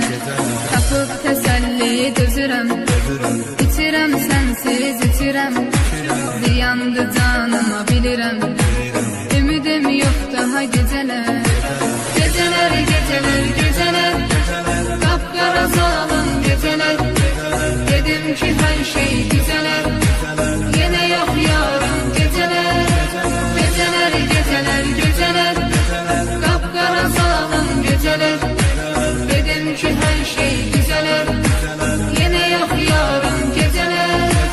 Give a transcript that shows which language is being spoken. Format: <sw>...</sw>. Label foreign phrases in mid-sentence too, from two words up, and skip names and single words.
<az>Tapıb təsəlli gözürəm, içirəm sənsiz içirəm, ziyandı canıma bilirəm, ümidim yox daha gecələr. Gecələr, gecələr, gecələr, qapqara zalım gecələr.</az> <tr>Dedim ki her şey düzeler, yine yok yarın geceler. Geceler, geceler, geceler, kapkara zalim geceler. Dedim ki her şey düzeler, yine yok yarın geceler.</tr>